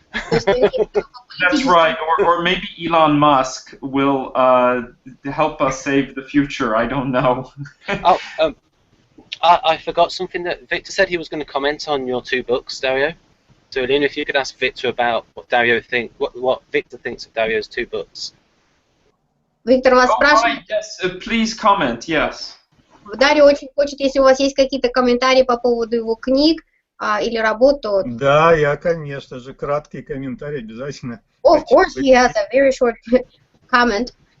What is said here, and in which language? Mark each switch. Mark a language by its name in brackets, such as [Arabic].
[English] That's right, or maybe Elon Musk will help us save the future, I don't know. I forgot something that Victor said he was going to comment on your 2 books, Dario. So, Alina, if you could ask Victor about what Victor thinks of Dario's 2 books. [Russian] Виктор вас спрашивает. [English] Yes, please comment, yes. [Russian] Дарио очень хочет, если у вас есть какие-то комментарии по поводу его книг или работ, то... Да, я, конечно же, краткий комментарий обязательно. [English] Of course, he has a very short comment.